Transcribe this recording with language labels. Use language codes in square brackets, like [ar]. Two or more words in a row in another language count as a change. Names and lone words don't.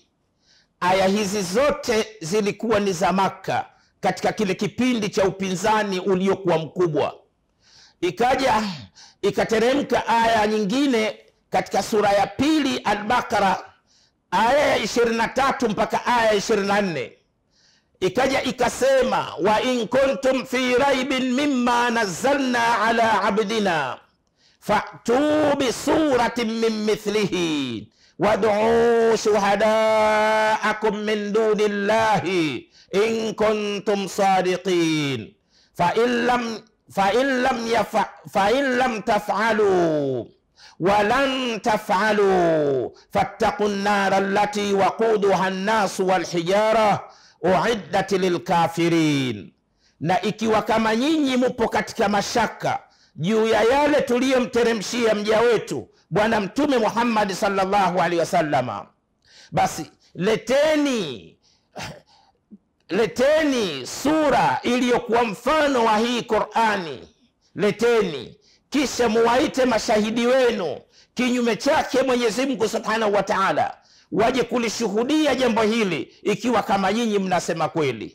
[sw] Aya hizi zote zilikuwa ni za Makka katika kile kipindi cha upinzani uliokuwa mkubwa. Ikaja ikateremka aya nyingine katika sura ya pili Al-Baqara, aya ya 23 mpaka aya ya 24. [ar] Ikaja ikasema, وإن كنتم في ريب مما نزلنا على عبدنا فأتوا بسورة من مثله وادعوا شهداءكم من دون الله إن كنتم صادقين ف إن لم تفعلوا ولن تفعلوا فاتقوا النار التي وقودها الناس والحجارة أعدت للكافرين. [sw] Na ikiwa kama nyinyi mupo katika mashaka juu ya yale tuliyomteremshia mja wetu Bwana Mtume Muhammad [ar] صلى الله عليه وسلم, [sw] basi leteni sura iliyokuwa mfano wa hii Qur'ani, leteni, kisha muwaite mashahidi wenu kinyume chake Mwenyezi Mungu [ar] سبحانه وتعالى, [sw] waje kulishuhudia jambo hili ikiwa kama nyinyi mnasema kweli.